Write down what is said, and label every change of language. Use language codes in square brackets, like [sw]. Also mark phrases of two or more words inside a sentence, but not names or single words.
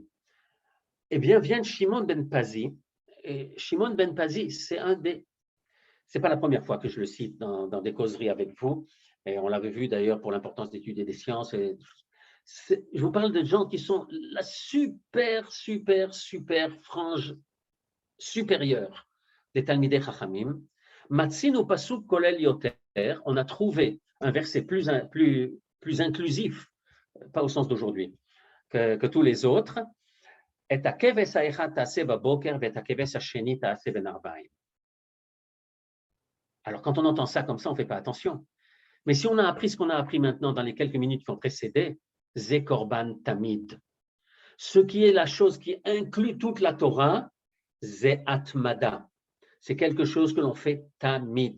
[fr] Eh bien, vient Shimon ben Pazi, et Shimon ben Pazi, c'est pas la première fois que je le cite dans des causeries avec vous, et on l'avait vu d'ailleurs pour l'importance d'étudier des sciences. Je vous parle de gens qui sont la super frange supérieure des [he] תלמידי חכמים. מצינו פסוק כולל יותר, [fr] on a trouvé un verset plus inclusif, pas au sens d'aujourd'hui, que tous les autres. [he] את הכבש האחד תעשה בבקר ואת הכבש השני תעשה בין הערבים. [fr] Alors, quand on entend ça comme ça, on ne fait pas attention. Mais si on a appris ce qu'on a appris maintenant dans les quelques minutes qui ont précédé, [he] זה קרבן תמיד, [fr] ce qui est la chose qui inclut toute la Torah, [he] זה התמדה, [fr] c'est quelque chose que l'on fait Tamid.